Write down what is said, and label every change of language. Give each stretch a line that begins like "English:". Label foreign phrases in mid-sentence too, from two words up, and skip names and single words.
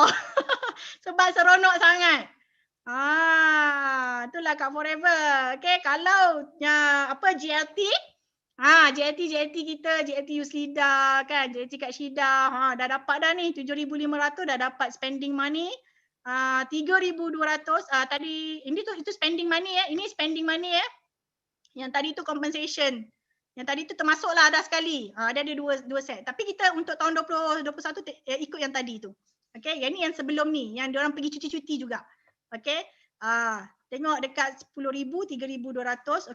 Malay: Sebab seronok sangat. Itulah kat forever. Okay, kalau JLT, JLT kita, JLT Yuslida kan, JLT Kak Syida, dah dapat dah ni 7,500 dah dapat
English: spending money.
Malay: 3,200 tadi ini tu itu
English: spending money
Malay: ya. Ini
English: spending money
Malay: ya. Yang tadi tu compensation. Yang tadi tu termasuklah dah sekali. Dia ada dua set. Tapi kita untuk tahun 2021 ikut yang tadi tu. Okey, yang ni yang sebelum ni, yang diorang pergi cuti-cuti juga. Okey. Tengok dekat 10,000, 3,200.